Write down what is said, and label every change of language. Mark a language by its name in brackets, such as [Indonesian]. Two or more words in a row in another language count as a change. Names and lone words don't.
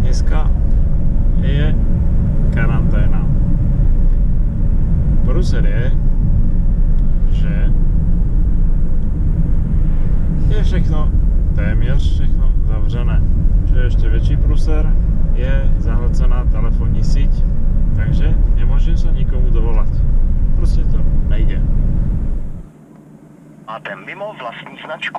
[Czech] dneska je karanténa. Prúser je, že je všechno, téměř všechno zavřené. [Slovak] Čo je ešte väčší prúser, je [Czech] zahlcená telefónní síť, [Slovak] takže nemôžem sa nikomu dovolať. Proste to nejde. [Czech] Voláte mimo vlastní značku.